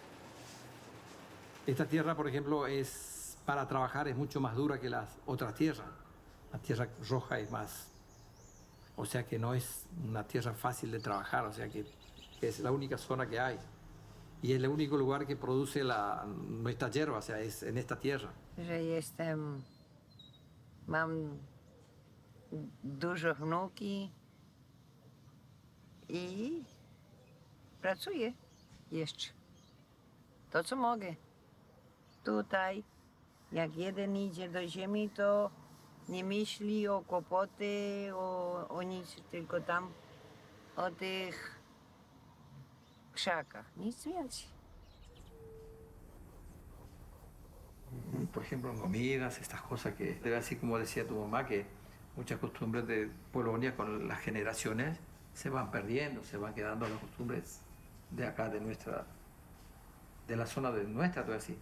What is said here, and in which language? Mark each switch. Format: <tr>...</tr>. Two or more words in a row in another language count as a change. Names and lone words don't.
<es>Esta tierra, por ejemplo, para trabajar es mucho más dura que las otras tierras. La tierra roja es más, o sea que no es una tierra fácil de trabajar, o sea que es la única zona que hay. Y es el único lugar que produce nuestra hierba, o sea, es en esta tierra.</es> <pl>Mam dużo wnuki i pracuję jeszcze. To, co mogę. Tutaj, jak jeden idzie do ziemi, to nie myśli o kłopoty, o nic, tylko tam o tych krzakach. Nic więcej.</pl> <es>Por ejemplo, comidas, estas cosas que, así como decía tu mamá, que muchas costumbres de Polonia con las generaciones se van perdiendo, se van quedando las costumbres de acá, de la zona de nuestra, todo así.</es>